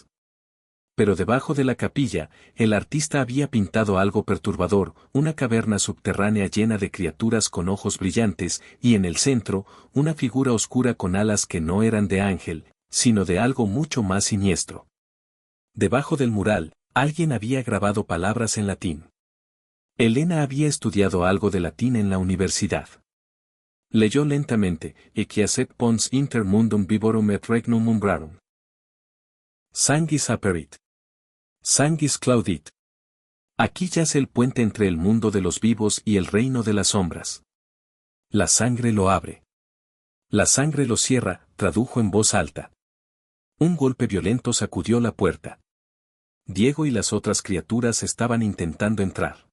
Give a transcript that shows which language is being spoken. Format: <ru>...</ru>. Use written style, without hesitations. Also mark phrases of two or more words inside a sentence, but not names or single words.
<es>Pero debajo de la capilla, el artista había pintado algo perturbador, una caverna subterránea llena de criaturas con ojos brillantes, y en el centro, una figura oscura con alas que no eran de ángel, sino de algo mucho más siniestro. Debajo del mural, alguien había grabado palabras en latín. Elena había estudiado algo de latín en la universidad. Leyó lentamente,</es> <la>Eccesit pons inter mundum vivorum et regnum umbrarum. Sanguis aperit. Sanguis claudit.</la> <es>Aquí yace el puente entre el mundo de los vivos y el reino de las sombras. La sangre lo abre. La sangre lo cierra, tradujo en voz alta. Un golpe violento sacudió la puerta. Diego y las otras criaturas estaban intentando entrar.</es>